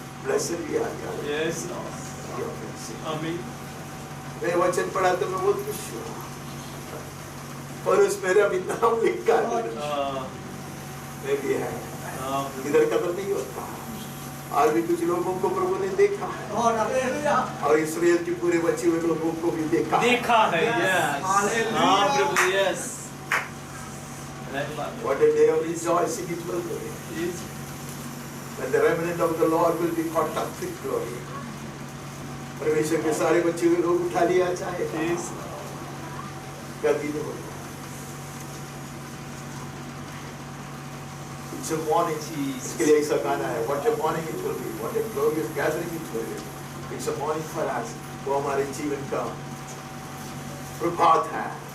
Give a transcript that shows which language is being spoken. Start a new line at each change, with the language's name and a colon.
Hindi: Blessed भी आ गया। मैं वचन पढ़ा तो मैं बहुत खुश हुआ, और उस मेरा भी नाम लिखा है, मैं भी है, इधर कदर नहीं होता। आज भी कुछ लोगों को प्रभु ने देखा है, और इस्राएल के पूरे बचे हुए लोगों को भी देखा है। प्रभु, yes.
English: What a day of rejoicing it will be, when the remnant of the Lord will be caught up with glory.
Hindi: परमेश्वर के सारे बच्चे हुए लोग उठा लिया चाहे क्या दिन हो।
English: It's a morning,
Hindi: इसके लिए ऐसा गाना है,
English: what a morning it will be, what a glorious gathering it will be. It's a morning for us,
Hindi: वो हमारे जीवन का प्रभात है।